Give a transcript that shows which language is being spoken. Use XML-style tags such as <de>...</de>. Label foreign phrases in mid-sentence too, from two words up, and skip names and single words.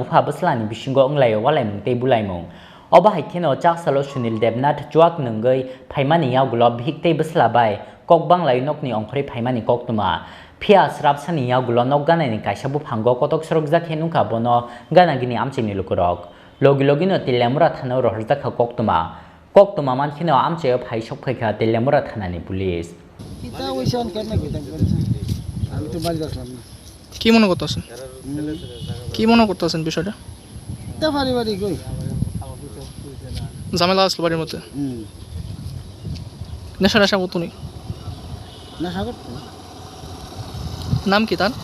<trp>बुफा बसलानि बिसिंगो अंगलायो वालायमुं तै बुलायमुं अबा हाइथेनो चाकसालो सुनील देवनाथ चौक नंगै फाइमानि यागुलो भिक तै बसला बाय कक बांगलाय नकनि अंखरै फाइमानि कक्तमा फिया स्राबसानि यागुलो नक गानायनि कायसा बुफांगो कटक सरक जाखे नुका बनो गानागिनि आमचायनि लुकुरक लगी लगिनो तेलेमरा थानो रहरजाखा कक्तमा मानखिनो आमचायो फाइ सफायखा तेलेमरा थानानि पुलिस</trp> <bn>কি মনে করতেছেন? কি মনে করতেছেন বিষয়টা? ঝামেলা আসলো বাড়ির মধ্যে, নেশা নেশা করতো নি? নাম কি তার?</bn>